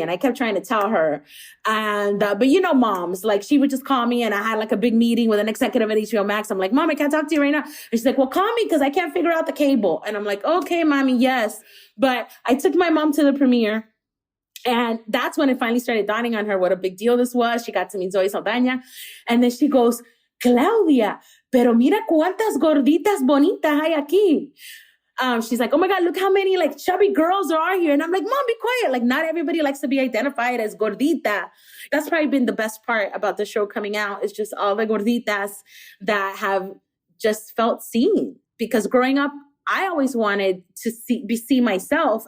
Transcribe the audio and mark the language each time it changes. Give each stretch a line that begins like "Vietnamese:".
English: And I kept trying to tell her. And, but moms, she would just call me, and I had a big meeting with an executive at HBO Max. I'm like, Mom, I can't talk to you right now. And she's like, well, call me because I can't figure out the cable. And I'm like, okay, Mommy, yes. But I took my mom to the premiere, and that's when it finally started dawning on her what a big deal this was. She got to meet Zoe Saldaña. And then she goes,
Spanish: Claudia, pero mira cuántas gorditas bonitas hay aquí.
English: She's like, oh my God, look how many chubby girls there are here. And I'm like, Mom, be quiet. Not everybody likes to be identified as gordita. That's probably been the best part about the show coming out, is just all the gorditas that have just felt seen. Because growing up, I always wanted to see myself.